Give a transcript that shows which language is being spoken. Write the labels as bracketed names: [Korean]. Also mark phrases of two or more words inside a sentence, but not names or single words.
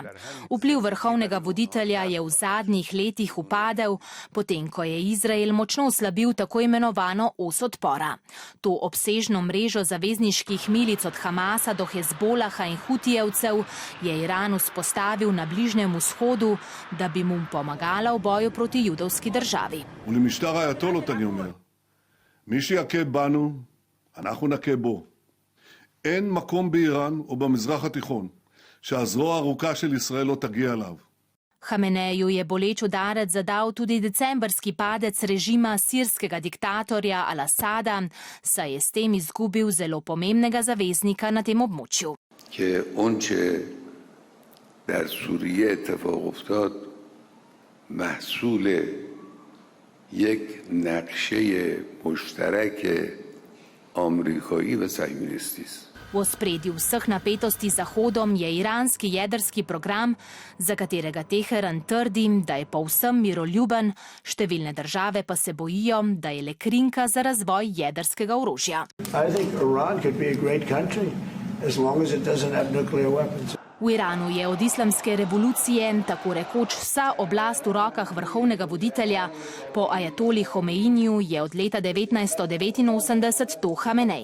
[Slovenian] Vpliv vrhovnega voditelja je v zadnjih letih upadel, potem ko je Izrael močno oslabil tako imenovano os odpora. To obsežno mrežo zavezniških milic od Hamasa do Hezbolaha in Hutijevcev je Iran vzpostavil na Bližnjem vzhodu, da bi mu pomagala v boju proti judovski državi. [Hebrew] האייתולות אני אומר, מי שיכה בנו, אנחנו נכה בו. אין מקום באיראן או במזרח התיכון שהזרוע הארוכה של ישראל לא תגיע אליו. [Slovenian] Hameneju je boleč udarec zadal tudi decembrski padec režima sirskega diktatorja Al-Asada, saj je s tem izgubil zelo pomembnega zaveznika na tem območju. [Persian] که آنچه در سوریه اتفاق افتاد محصول یک نقشه مشترک آمریکایی و صهیونیستی است. [Slovenian] V ospredju vseh napetosti z Zahodom je iranski jedrski program, za katerega Teheran trdi, da je povsem miroljuben, številne države pa se bojijo, da je le krinka za razvoj jedrskega orožja. V Iranu je od islamske revolucije tako rekoč vsa oblast v rokah vrhovnega voditelja, po ajatoli Homeiniju je od leta 1989 to Hamenej.